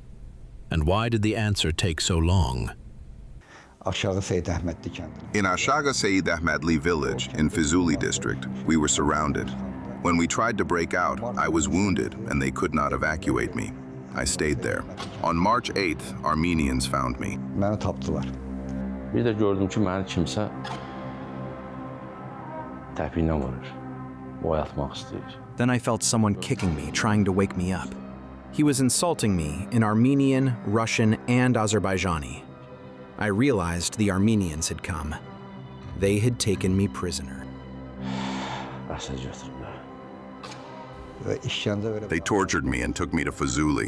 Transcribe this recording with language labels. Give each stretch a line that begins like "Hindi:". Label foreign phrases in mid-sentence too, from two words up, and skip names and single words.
English: And why did the answer take so long? In Ashaga Saeed Ahmadli village in Fizuli district, we were surrounded. When we tried to break out, I was wounded and they could not evacuate me. I stayed there. On March 8th, Armenians found me.
Azerbaijani: Bir də gördüm ki, məni kimsə təpiylə vurur. Oyatmaq istəyir.
English: Then I felt someone kicking me, trying to wake me up. He was insulting me in Armenian, Russian, and Azerbaijani. I realized the Armenians had come. They had taken me prisoner. They tortured me and took me to Fizuli.